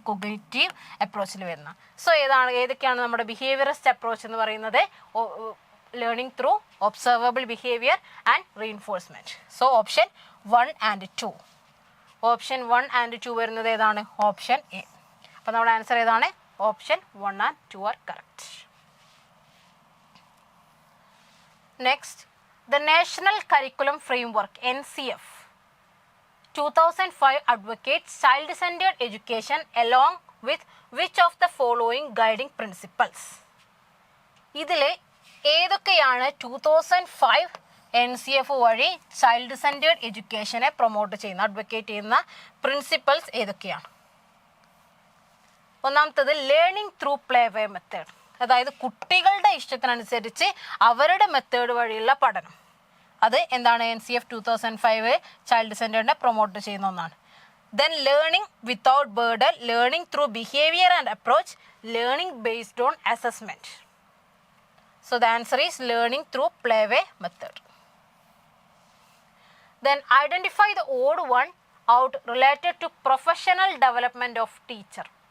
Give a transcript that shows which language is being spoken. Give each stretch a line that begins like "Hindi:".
Malayalam: Cognitive അപ്രോച്ചിൽ വരുന്ന. So ഏതൊക്കെയാണ് നമ്മുടെ ബിഹേവിയറിസ്റ്റ് അപ്രോച്ച് എന്ന് പറയുന്നത്?
English: Learning through observable behaviour and reinforcement. So option 1 and 2. Option 1 and 2
Malayalam: വരുന്നത് ഏതാണ്? Option A. അപ്പോൾ നമ്മുടെ ആൻസർ ഏതാണ്?
English: Option 1 and 2 are correct. Next, the National Curriculum Framework (NCF) 2005 advocates child-centered education along with which of the following guiding principles?
Malayalam: ഇതിൽ ഏതൊക്കെയാണ് 2005 NCF വഴി child centred എഡ്യൂക്കേഷനെ promote ചെയ്യുന്ന, advocate ചെയ്യുന്ന പ്രിൻസിപ്പൾസ് ഏതൊക്കെയാണ്? ഒന്നാമത്തത് ലേണിംഗ് ത്രൂ പ്ലേ വേ method. അതായത് കുട്ടികളുടെ ഇഷ്ടത്തിനനുസരിച്ച് അവരുടെ മെത്തേഡ് വഴിയുള്ള പഠനം. അത് എന്താണ്? NCF 2005 ചൈൽഡ് സെൻറ്റേർഡിനെ പ്രൊമോട്ട് ചെയ്യുന്ന ഒന്നാണ്.
English: Then learning without burden, learning through behaviour and approach, learning based on assessment. So the answer is learning through play way method. Then identify the odd one out related to professional development of teacher.